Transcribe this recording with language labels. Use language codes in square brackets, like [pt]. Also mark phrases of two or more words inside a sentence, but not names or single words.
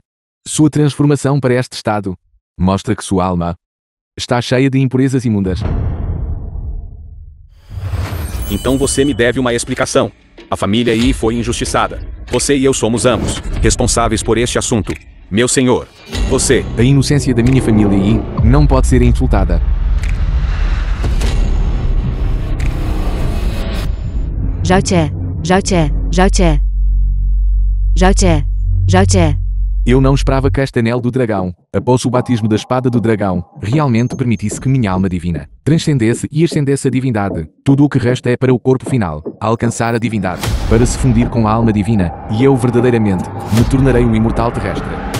[pt] Sua transformação para este estado mostra que sua alma está cheia de impurezas imundas. Então você me deve uma explicação. A família Yi foi injustiçada. Você e eu somos ambos responsáveis por este assunto. Meu senhor, você... A inocência da minha família Yi não pode ser insultada. Zhao Che, Zhao Che, Zhao Che. Zhao Che, Zhao Che. Eu não esperava que este anel do dragão, após o batismo da espada do dragão, realmente permitisse que minha alma divina transcendesse e ascendesse a divindade. Tudo o que resta é para o corpo final alcançar a divindade, para se fundir com a alma divina, e eu verdadeiramente me tornarei um imortal terrestre.